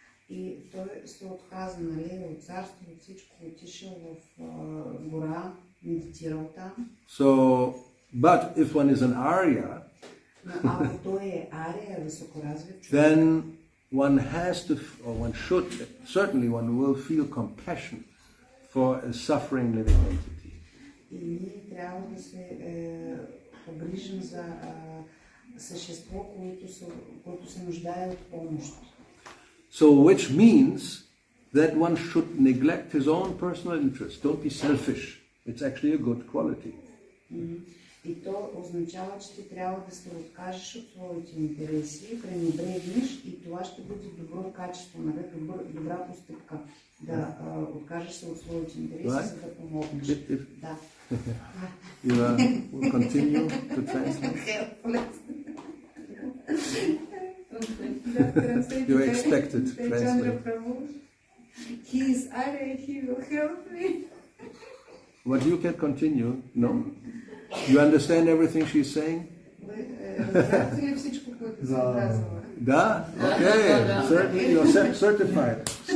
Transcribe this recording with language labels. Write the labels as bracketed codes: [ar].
[bg] И той се отказа, от царство, от всичко, отишъл в гора, медитирал там. [en] So, but if one is an Arya, [bg] ако той е Ария, високоразвит човек, [en] then one has to, or one should, certainly one will feel compassion for a suffering living entity. [bg] И ние трябва да се погрижим за същество, което се нуждае от помощ. [en] So which means that one should neglect his own personal interest. Don't be selfish. It's actually a good quality. [bg] И то означава, че ти трябва да се откажеш от своите интереси, пренебрегнеш и това ще бъде добро качество, добра постъпка. Да откажеш се от своите интереси, за да помогнеш. Да. [en] You will continue to translate? You expected translate. He is Arya, he will help me. But you can continue, no? You understand everything she's saying? [bg] Разбирате ли всичко, което съм казала? Da? [en] Okay, certainly you're certified.